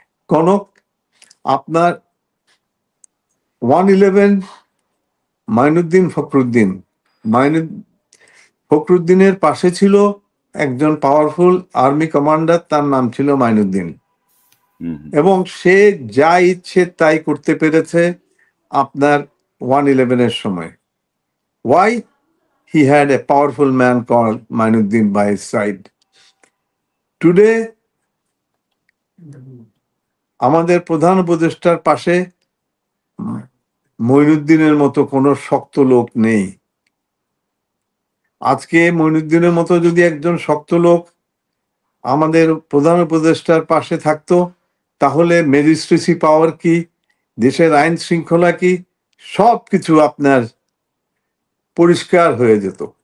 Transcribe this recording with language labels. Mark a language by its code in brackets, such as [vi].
[bn] কনক, আপনার 111 মাইনুদ্দিন ফখরুদ্দিন, ফখরুদ্দিনের পাশে ছিল একজন পাওয়ারফুল আর্মি কমান্ডার, তার নাম ছিল মাইনুদ্দিন, এবং সে যা ইচ্ছে তাই করতে পেরেছে আপনার 111 সময়। [en] Why? He had a powerful man called Mainuddin by his side. [bn] Today, আমাদের প্রধান উপদেষ্টার পাশে মঈনুদ্দিনের মতো কোনো শক্ত লোক নেই। আজকে মঈনুদ্দিনের মতো যদি একজন শক্ত লোক আমাদের প্রধান উপদেষ্টার পাশে থাকতো, তাহলে ম্যাজিস্ট্রেসি পাওয়ার কি, দেশের আইন শৃঙ্খলা কি, সব কিছু আপনার পরিষ্কার হয়ে যেত।